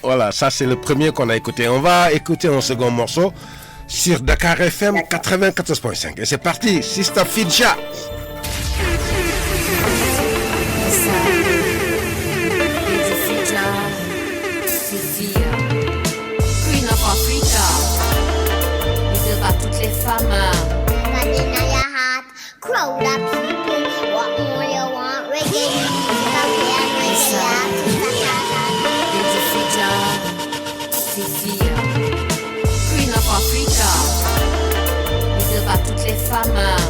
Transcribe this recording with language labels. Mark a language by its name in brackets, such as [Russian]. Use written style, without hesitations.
[French] voilà, ça c'est le premier qu'on a écouté. On va écouter un second morceau sur Dakar FM 94.5. Et c'est parti, Sister Fidja. Queen of Africa, leader par toutes les femmes. [English] Got in your heart, crowd of people. What more you want? Reggae music, I'm here, reggae artist. Lady Fidja, Fifia. [French] Queen of Africa, leader par toutes les femmes.